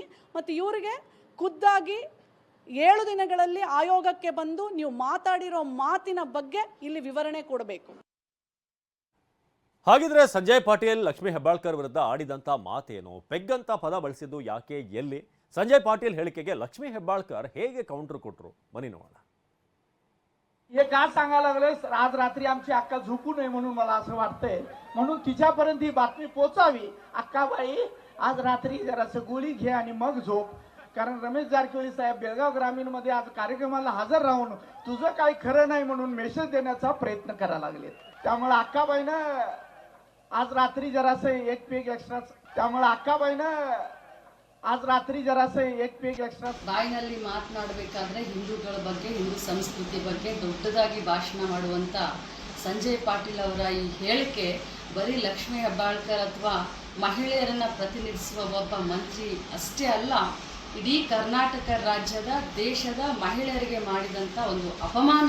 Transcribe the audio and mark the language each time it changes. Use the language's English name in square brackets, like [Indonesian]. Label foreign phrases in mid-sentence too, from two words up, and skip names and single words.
[Kannada] ಮತ್ತು ಇವರಿಗೆ ಖುದ್ದಾಗಿ 7 ದಿನಗಳಲ್ಲಿ ಆಯೋಗಕ್ಕೆ ಬಂದು ನೀವು ಮಾತಾಡಿರೋ ಮಾತಿನ ಬಗ್ಗೆ ಇಲ್ಲಿ ವಿವರಣೆ ಕೊಡಬೇಕು. ಹಾಗಿದ್ರೆ ಸಂಜಯ್ ಪಾಟೀಲ್ ಲಕ್ಷ್ಮೀ ಹೆಬ್ಬಾಳ್ಕರ್ ವಿರುದ್ಧ ಆಡಿದಂತ ಮಾತೇನು? ಪೆಗ್ ಅಂತ ಪದ ಬಳಸಿದ್ದು ಯಾಕೆ, ಎಲ್ಲಿ? संजय पाटील ಹೇಳಿಕೆಗೆ लक्ष्मी हेब्बाळकर ಹೇಗೆ काउंटर ಕೊಟ್ಟರು? बनी ನೋಡೋಣ. [Marathi] हे का सांगायला लागले? आज रात्री आमची अक्का झोपू नये म्हणून मला असं वाटतंय, म्हणून तिच्यापर्यंत ही बातमी पोहोचावी. अक्काबाई, आज रात्री जरासं गोळी घे आणि मग झोप. कारण रमेश जारकिहोळी साहेब बेळगाव ग्रामीण मध्ये आज कार्यक्रमाला हजर राहून तुझं काही खरं नाही म्हणून मेसेज देण्याचा प्रयत्न करायला लागले. त्यामुळे अक्काबाईनं आज रात्री जरासं एक [English] peg extra, [Marathi] त्यामुळे अक्काबाईनं आज रात्री जरासे एक [English] peg extra. [Kannada] ಬಾಯಿನಲ್ಲಿ ಮಾತನಾಡಬೇಕಾದ್ರೆ ಹಿಂದೂಗಳ ಬಗ್ಗೆ, ಹಿಂದೂ ಸಂಸ್ಕೃತಿ ಬಗ್ಗೆ ದೊಡ್ಡದಾಗಿ ಭಾಷಣ ಮಾಡುವಂತ ಸಂಜಯ್ ಪಾಟೀಲ್ ಅವರ ಈ ಹೇಳಿಕೆ ಬರೀ ಲಕ್ಷ್ಮೀ ಹೆಬ್ಬಾಳ್ಕರ್ ಅಥವಾ ಮಹಿಳೆಯರನ್ನ ಪ್ರತಿನಿಧಿಸುವ ಒಬ್ಬ ಮಂತ್ರಿ ಅಷ್ಟೇ ಅಲ್ಲ, ಇಡೀ ಕರ್ನಾಟಕ ರಾಜ್ಯದ, ದೇಶದ ಮಹಿಳೆಯರಿಗೆ ಮಾಡಿದಂಥ ಒಂದು ಅಪಮಾನ.